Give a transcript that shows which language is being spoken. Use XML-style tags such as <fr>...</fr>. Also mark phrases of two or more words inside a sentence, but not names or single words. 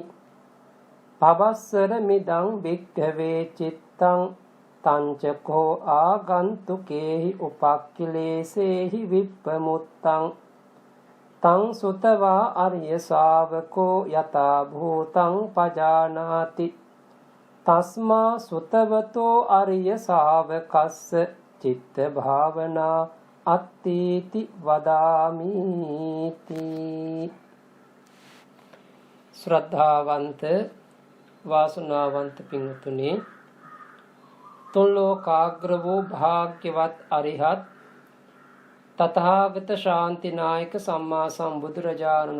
<pi>පබස්සර මිදං භික්ඛවේ චිත්තං තංචකෝ ආගන්තුකේහි උපක්ඛිලේසේහි විප්පමුත්තං තං සුතවා අරිය ශාවකෝ යථා භූතං පජානාති තස්මා සුතවතෝ අරිය ශාවකස්ස චිත්ත භාවනා අත්ථීති වදාමීති.</pi> <si>ශ්‍රද්ධාවන්ත වාසනාවන්ත පින්තුනි, තුන් ලෝකාග්‍ර වූ භාග්‍යවත් අරිහත් තථාගත ශාන්තිනායක සම්මා සම්බුදුරජාණන්</si>